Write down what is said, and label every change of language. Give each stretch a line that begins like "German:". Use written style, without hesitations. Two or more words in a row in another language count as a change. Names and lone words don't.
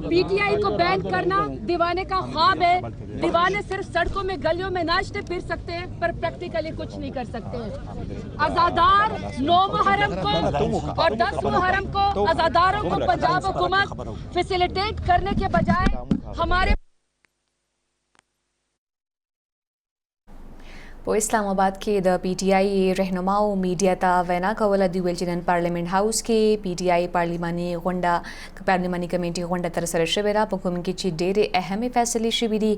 Urdu: پی ٹی آئی کو بین کرنا دیوانے کا خواب ہے. دیوانے صرف سڑکوں میں گلیوں میں ناچتے پھر سکتے ہیں پر پریکٹیکلی کچھ نہیں کر سکتے ہیں. عزادار 9 محرم کو اور 10 محرم کو عزاداروں کو پنجاب حکومت فیسیلیٹیٹ کرنے کے بجائے ہمارے
Pashto: په اسلام آباد کې د پی ټی آی رهنماو میډیا ته وینا کوله. دوی ویل چې نن پارلیمنت هاوس کې پی ټی آی پارلیماني کمیټي غونډه ترسره شوې ده په کوم کې چې ډېرې اهمې فیصلې شوي دي.